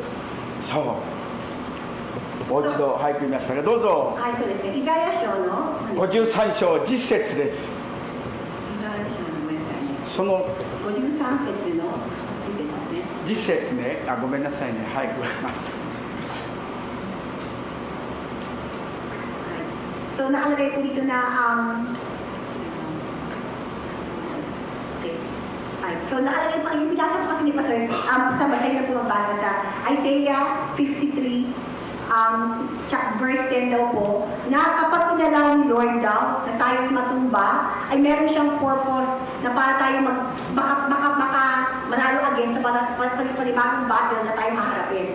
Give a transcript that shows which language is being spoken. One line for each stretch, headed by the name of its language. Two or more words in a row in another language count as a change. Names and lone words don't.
Japanese: そう、もう一度俳句見ましたが、どうぞ。はい、そうですね。イザヤ書の 53章10節です。イザヤ書のごめんなさいね。その 53節の 10節ね。ごめんなさいね。はい、ごめんなさい。
Filipino: So nakalagay po dito na so nakalagay po, yung binasa po kasi ni Pastor, sa batay na po magbasa sa Isaiah 53, verse 10 daw po, na kapag inalaw ni Lord daw na tayo matumba, ay meron siyang purpose na para tayo baka manalo again sa panibagong battle na tayo maharapin.